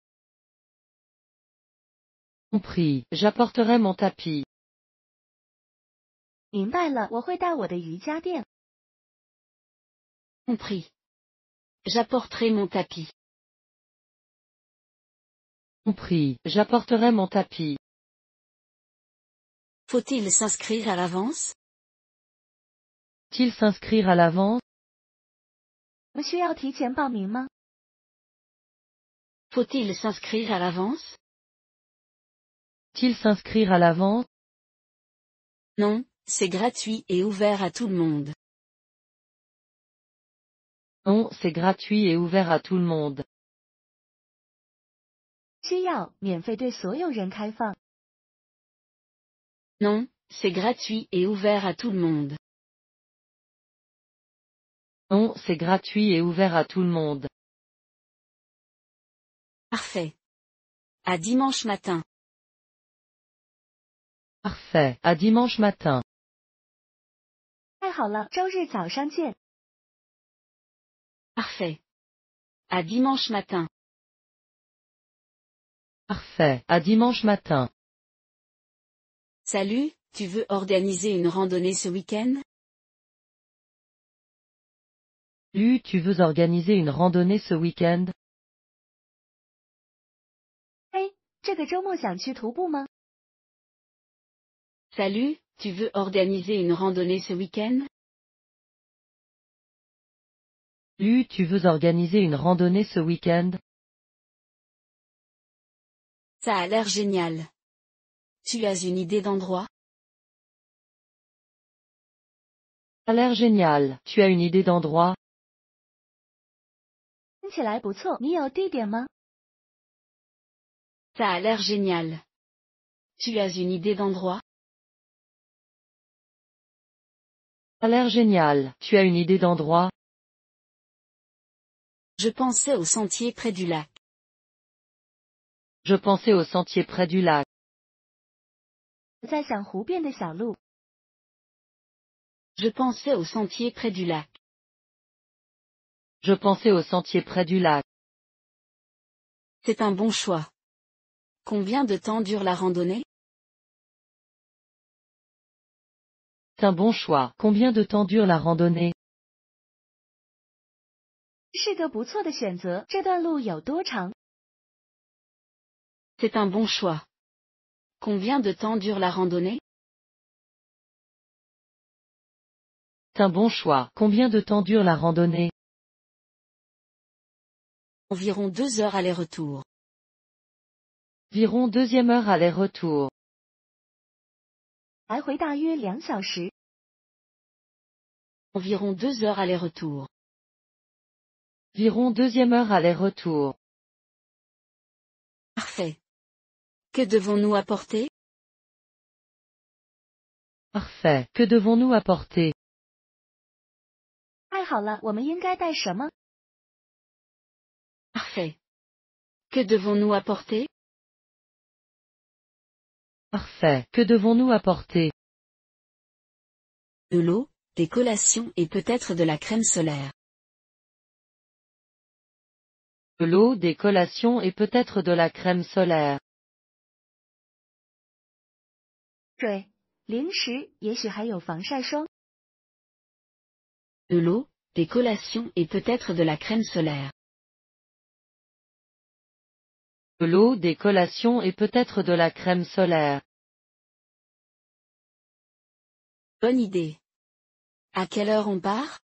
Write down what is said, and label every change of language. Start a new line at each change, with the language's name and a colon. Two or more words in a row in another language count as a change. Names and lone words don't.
French: Compris. J'apporterai mon tapis.
Chinese: 明白了，我会带我的瑜伽垫。
French: Compris. J'apporterai mon tapis. Compris. J'apporterai mon tapis. Faut-il s'inscrire à l'avance? Faut-il s'inscrire à l'avance?
Chinese: 我们需要提前报名吗？
French: Faut-il s'inscrire à l'avance? Faut-il s'inscrire à l'avance? Non, c'est gratuit et ouvert à tout le monde. Non, c'est gratuit et ouvert à tout le monde.
Chinese: 需要，免费对所有人开放。
French: Non, c'est gratuit et ouvert à tout le monde. Non, c'est gratuit et ouvert à tout le monde. Parfait. À dimanche matin. Parfait. À dimanche matin.
Chinese: 太好了，周日早上见。
French: Parfait. À dimanche matin. Parfait. À dimanche matin. Salut, tu veux organiser une randonnée ce week-end? Lu, tu veux organiser une randonnée ce week-end?
Chinese: 嘿，这个周末想去徒步吗？
French: Salut, tu veux organiser une randonnée ce week-end? Lu, tu veux organiser une randonnée ce week-end? Ça a l'air génial. Tu as une idée d'endroit? Ça a l'air génial. Tu as une idée d'endroit?
Chinese: 听起来不错，你有地点吗？
French: Ça a l'air génial. Tu as une idée d'endroit? Ça a l'air génial. Tu as une idée d'endroit? Je pensais au sentier près du lac. Je pensais au sentier près du lac.
Chinese: 我在想湖边的小路。
French: Je pensais au sentier près du lac. Je pensais au sentier près du lac. C'est un bon choix. Combien de temps dure la randonnée? C'est un bon choix. Combien de temps dure la randonnée?
Chinese: 是个不错的选择。这段路有多长？
French: C'est un bon choix. Combien de temps dure la randonnée? C'est un bon choix. Combien de temps dure la randonnée? Environ 2 heures aller-retour. Environ 2e heure aller-retour.
Chinese: 来回大约2小时。
French: Environ 2 heures aller-retour. Environ 2e heure aller-retour. Parfait. Que devons-nous apporter? Parfait. Que devons-nous apporter?
Chinese: 太好了，我们应该带什么？
French: Parfait. Que devons-nous apporter? Parfait. Que devons-nous apporter? De l'eau, des collations et peut-être de la crème solaire. De l'eau, des collations et peut-être de la crème solaire.
Chinese: 水、零食，也许还有防晒霜。
French: De l'eau, des collations et peut-être de la crème solaire. De l'eau, des collations et peut-être de la crème solaire. Bonne idée. À quelle heure on part?